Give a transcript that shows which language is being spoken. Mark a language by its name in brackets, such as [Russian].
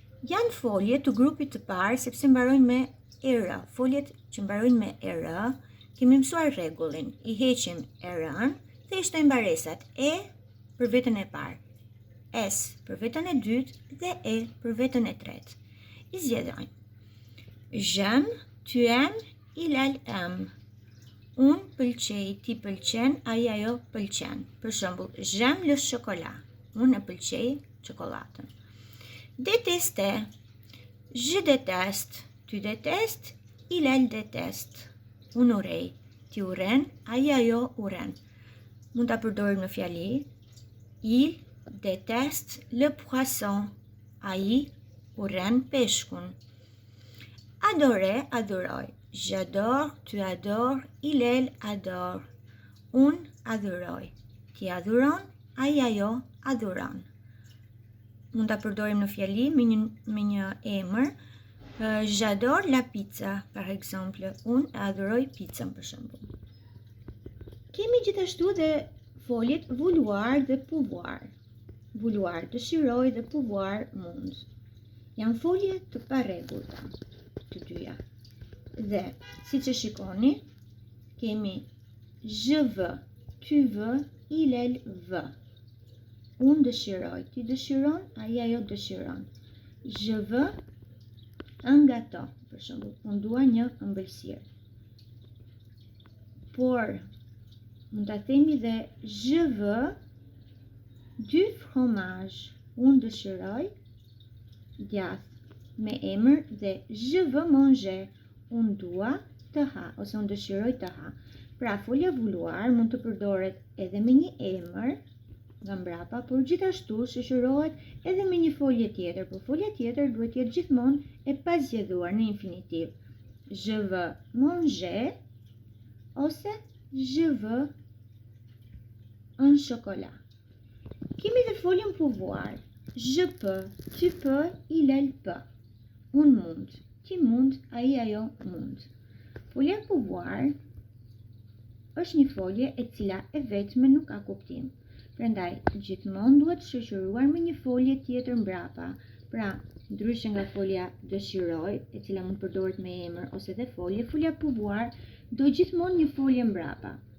[Albanian] Janë folje të grupit të parë sepse mbarojnë me er. Foljet që mbarojnë me er Kemi mësuar rregullin, i heqim R-ën dhe i shtojmë baresat E për vetën e parë, S për vetën e dytë dhe E për vetën e tretë. I zgjedhojmë. [French] J'aime, tu aimes, il elle aime. [Albanian] Unë pëlqej, ti pëlqen, ai ajo pëlqen. Për shembull, [French] j'aime le chocolat. [Albanian] Unë e pëlqej çokoladën. [French] Détester, je déteste, tu détestes, il elle déteste. [Albanian] Unë urrej, ti urren, ai ajo urren. Mund ta përdorim në fjali. [French] Il déteste le poisson. [Albanian] Ai urren peshkun. [French] Adorer, [Albanian] adoroj. [French] J'adore, tu adores, il elle adore. [Albanian] Unë adhuroj, ti adhuron, ai ajo adhuron. Mund ta përdorim në fjali me një emër. [French] J'adore la pizza, par exemple. [Albanian] Unë adhuroj pizzën, për shembull. Kemi gjithashtu dhe foljet vouloir dhe pouvoir. Vouloir dëshiroj dhe pouvoir mund. Janë folje të parregullta të dyja. Dhe siç e shikoni, kemi [French] je veux, tu veux, il elle veut. [Albanian] Unë dëshiroj, ti dëshiron, ai ajo dëshiron. [French] Je veux un gâteau, [Albanian] për shembull, unë dua një ëmbëlsirë. Por mund ta themi dhe [French] je veux du fromage. [Albanian] Unë dëshiroj djath me emër dhe [French] je veux manger. [Albanian] Unë dua të ha ose unë dëshiroj të ha. Pra folja vouloir mund të përdoret edhe me një emër nga mbrapa, por gjithashtu shoqërohet edhe me një folje tjetër, por folja tjetër duhet jetë gjithmonë e pazgjedhuar në infinitiv. [French] Je veux manger [Albanian] ose [French] je veux un chocolat. [Albanian] Kemi dhe foljen pouvoir. [French] Je peux, tu peux, il elle peut. [Albanian] Unë mund, ti mund, ai ajo mund. Folja pouvoir është një folje e cila e vetme nuk ka kuptim. Prandaj, gjithmonë duhet shoqëruar me një folje tjetër mbrapa. Pra, ndryshe nga folja dëshiroj, e cila mund përdoret me emër ose dhe folje, folja pouvoir do gjithmonë një folje mbrapa.